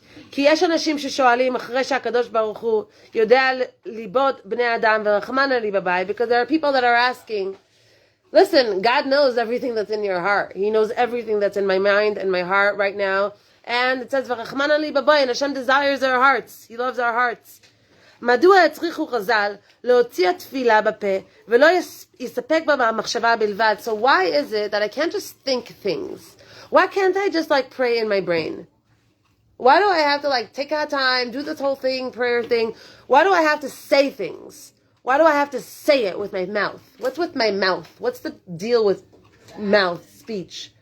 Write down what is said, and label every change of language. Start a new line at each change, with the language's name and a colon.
Hebrew: כי יש אנשים ששואלים אחרי שהקדוש ברוך הוא יודע ליבות בני אדם ורחמנא ליבבי,
English: because there are people that are asking, listen, God knows everything that's in your heart. He knows everything that's in my mind and my heart right now. And it says,
Hebrew: ורחמנא ליבבי,
English: and Hashem desires our hearts. He loves our hearts.
Hebrew: מדוע הצריכו חז"ל להוציא התפילה בפה ולא יספק בה במחשבה בלבד?
English: So why is it that I can't just think things? Why can't I just like pray in my brain? Why do I have to like take out time, do this whole thing, prayer thing? Why do I have to say things? Why do I have to say it with my mouth? What's with my mouth? What's the deal with mouth, speech?